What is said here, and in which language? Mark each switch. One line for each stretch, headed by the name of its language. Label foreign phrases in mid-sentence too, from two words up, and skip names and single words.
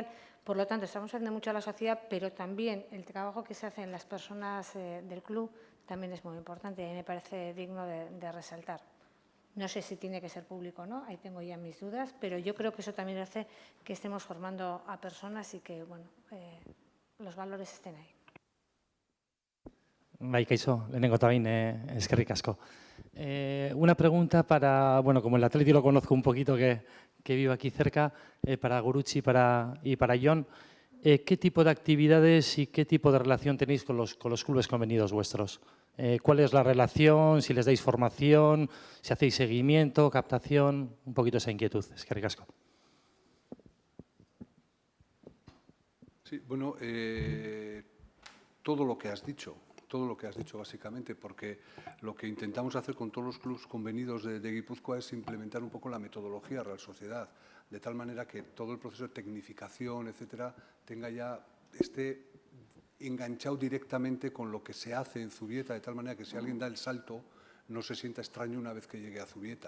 Spanish: Por lo tanto, estamos haciendo mucho a la sociedad, pero también el trabajo que se hace en las personas del club también es muy importante y a mí me parece digno de resaltar. No sé si tiene que ser público o no, ahí tengo ya mis dudas, pero yo creo que eso también hace que estemos formando a personas y que bueno, los valores estén ahí.
Basque: Bai, kaixo, lehenengo eta behin eskerrik asko.
Spanish: Una pregunta para, bueno, como el Atleti lo conozco un poquito, que vivo aquí cerca, para Gurucci y para John, ¿qué tipo de actividades y qué tipo de relación tenéis con los clubes convenidos vuestros? ¿Cuál es la relación? Si les dais formación, si hacéis seguimiento, captación, un poquito esa inquietud.
Basque: Eskerrik asko.
Spanish: Sí, bueno, todo lo que has dicho básicamente, porque lo que intentamos hacer con todos los clubes convenidos de Guipúzcoa es implementar un poco la metodología Real Sociedad, de tal manera que todo el proceso de tecnificación, etcétera, esté enganchado directamente con lo que se hace en Zubieta, de tal manera que si alguien da el salto no se sienta extraño una vez que llegue a Zubieta.